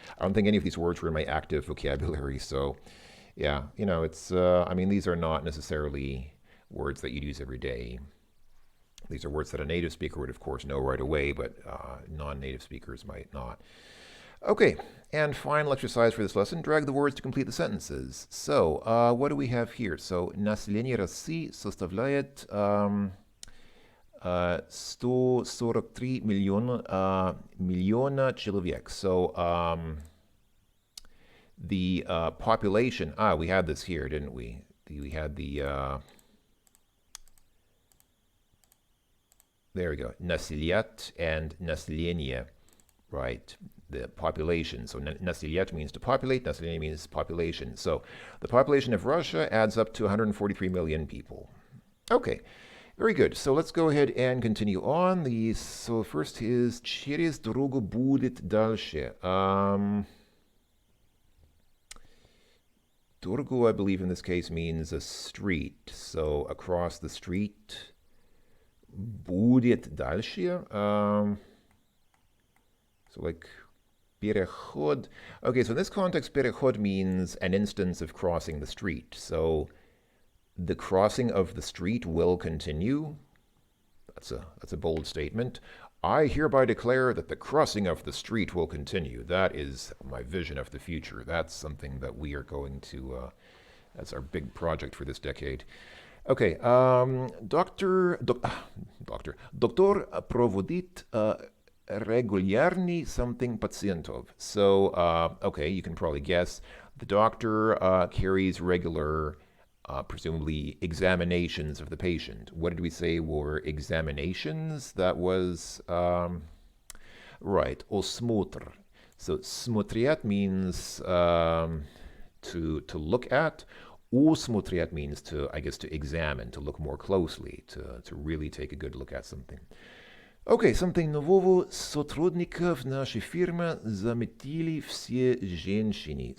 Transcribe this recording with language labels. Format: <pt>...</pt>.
<en>I don't think any of these words were in my active vocabulary. So, yeah, it's. These are not necessarily words that you'd use every day. These are words that a native speaker would, of course, know right away, but non-native speakers might not. Okay, and final exercise for this lesson, drag the words to complete the sentences. So, what do we have here?</en> <ru>So, население России составляет 143 миллиона человек.</ru> <en>So, the population, we had this here, didn't we? We had the... There we go. Населять and население, right? The population. So населять means to populate. Население means population. So the population of Russia adds up to 143 million people. Okay, very good. So let's go ahead and continue on. So first is</en> <ru>через дорогу будет дальше.</ru> <en>Дорогу, I believe in this case means a street. So across the street.</en> <ru>Будет дальше.</ru> <en>So like переход. Okay, so in this context, переход means an instance of crossing the street. So the crossing of the street will continue. That's a bold statement. I hereby declare that the crossing of the street will continue. That is my vision of the future. That's something that we are going to, that's our big project for this decade.</en> <ru>Okay, доктор проводит регулярный something пациентов.</ru> <en>So, okay, you can probably guess. The doctor carries regular, presumably, examinations of the patient. What did we say were examinations? That was, right, осмотр. So, смотреть means to look at. Усмотреть means to examine, to look more closely, to really take a good look at something.</en> <ru>Okay, something нового сотрудников нашей фирмы заметили все женщины.</ru>